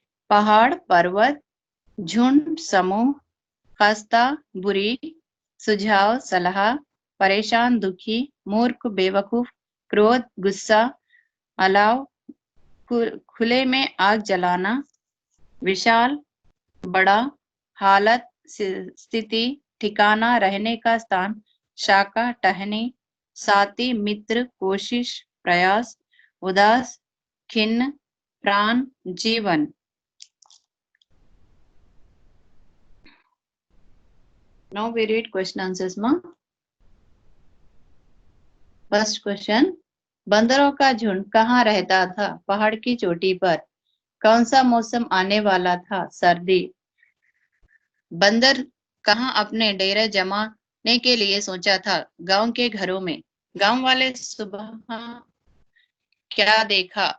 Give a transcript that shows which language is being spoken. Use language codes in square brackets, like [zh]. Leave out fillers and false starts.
[hi] पहाड़, पर्वत, झुंड, समूह, खस्ता, बुरी, सुझाव, सलाह, परेशान, दुखी, मूर्ख, बेवकूफ, क्रोध, गुस्सा, अलाव, खुले में आग जलाना, विशाल, बड़ा, हालत, स्थिति, ठिकाना, रहने का स्थान, शाखा, टहनी, साथी, मित्र, कोशिश, प्रयास, उदास, खिन्न, प्राण, जीवन। [en] Now we read question answers. First question, [hi] बंदरों का झुंड कहाँ रहता था? पहाड़ की चोटी पर। कौन सा मौसम आने वाला था? सर्दी। बंदर कहाँ अपने डेरे जमाने के लिए सोचा था? गांव के घरों में। गांव वाले सुबह क्या देखा?